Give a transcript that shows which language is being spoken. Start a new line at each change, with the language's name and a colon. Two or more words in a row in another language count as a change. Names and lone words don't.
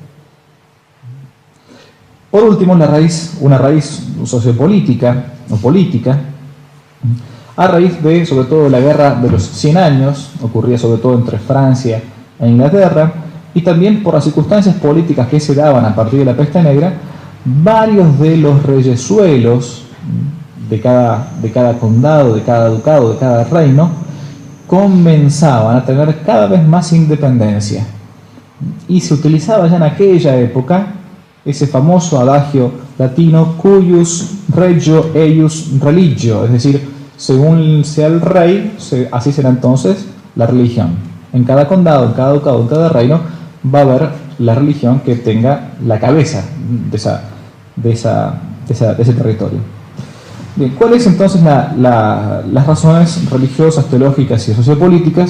Spanish: Por último, una raíz sociopolítica o política, a raíz de, sobre todo, la guerra de los 100 años, ocurría sobre todo entre Francia e Inglaterra, y también por las circunstancias políticas que se daban a partir de la peste negra, varios de los reyesuelos de cada condado, de cada ducado, de cada reino, comenzaban a tener cada vez más independencia. Y se utilizaba ya en aquella época ese famoso adagio latino,
Latin: cuius regio eius religio,
Spanish: es decir, según sea el rey, así será entonces la religión. En cada condado, en cada ducado, en cada reino, va a haber la religión que tenga la cabeza de ese territorio. Bien, ¿cuáles entonces las razones religiosas, teológicas y sociopolíticas?